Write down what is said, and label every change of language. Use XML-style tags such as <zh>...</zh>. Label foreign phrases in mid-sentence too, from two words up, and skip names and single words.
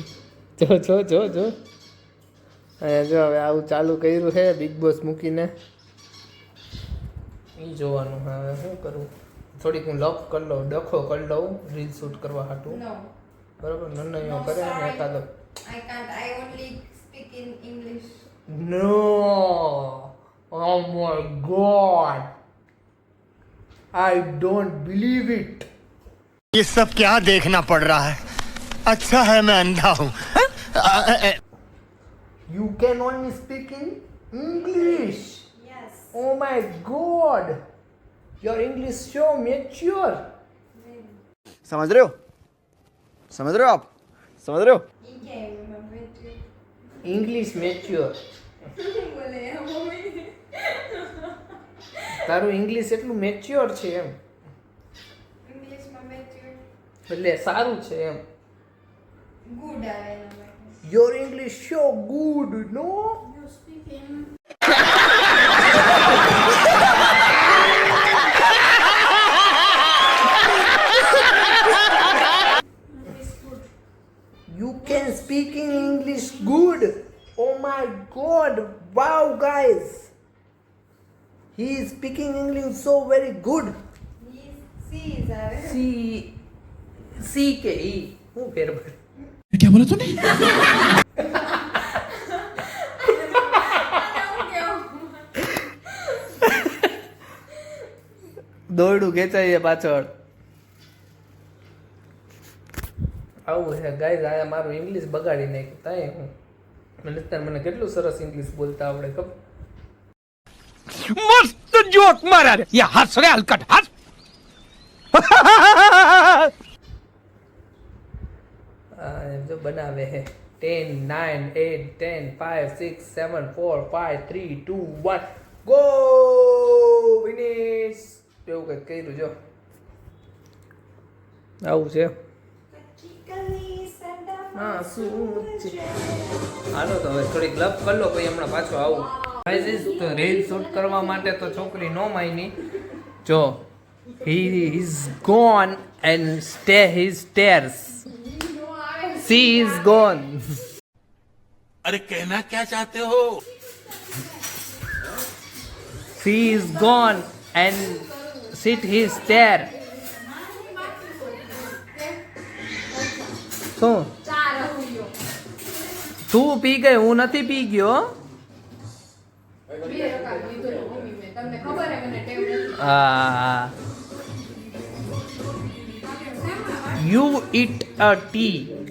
<gu>જો અહીંયા જો હવે આવું ચાલુ કર્યું છે બિગ બોસ મૂકીને. એ જોવાનું હવે શું કરું. થોડીક હું લપ કરી લઉં, ડખો કરી લઉં</gu> <en>reel shoot</en> <gu>કરવા હાટું. બરાબર? નન્નૈયો કરે ને એકાદો.</gu> <en>I can't. I only speak in English. No. Oh my God. I don't believe it.</en> <hi>ये सब क्या देखना पड़ रहा है? अच्छा है मैं अंधा हूँ.</hi> <en>You can only speak in English. Yes. Oh my God. Your English so mature.</en> <hi>समझ रहे हो आप? समझ रहे हो?</hi> <en>English mature.</en> <gu>બોલે મમ્મી. તારું ઇંગ્લિશ એટલું મેચ્યોર છે એમ, ઇંગ્લિશમાં મેચ્યોર એટલે સારું છે એમ. ગુડ આવે એના માટે.</gu> <en>Your English so good, no? You speaking. You can speak in English good. Oh my God. Wow, guys. He is speaking English so very good.</en> <gu>સી આવે. C કે E. હું ફેર પડે.</gu> <hi>क्या बोला तूने?</hi> <gu>દોરડું ખેંચાઈએ પાછળ. આવું છે ગાઈઝ. આયા મારું ઇંગ્લિશ બગાડી નાખ્યું. તાય હું મને કેટલું સરસ ઇંગ્લિશ બોલતા આવડે ખબર.</gu> <hi>मस्त जोक मारा रे. ये हंस रे हलकट हंस.</hi> <gu>જો બનાવે હે 10 9 8 10 5 6 7 4 5 3 2 1</gu> <en>go finish.</en> <gu>એવું કંઈક કર્યું જો. આવું છે. હા શું છે. હાલો તો હવે થોડીક લપ કરી લો, પછી હમણાં પાછો આવું. તો</gu> <en>reel shoot</en> <gu>કરવા માટે તો છોકરી નો માયની.</gu> <en>જો he is gone and his stairs. She is gone.</en> <hi>अरे कहना क्या चाहते हो?</hi> <en>She is gone and sit his stair.</en> <gu>શું તું પી ગઈ? હું નથી પી ગયો. તમને ખબર હે મને ટેવ નથી.</gu> <en>You eat a tea.</en>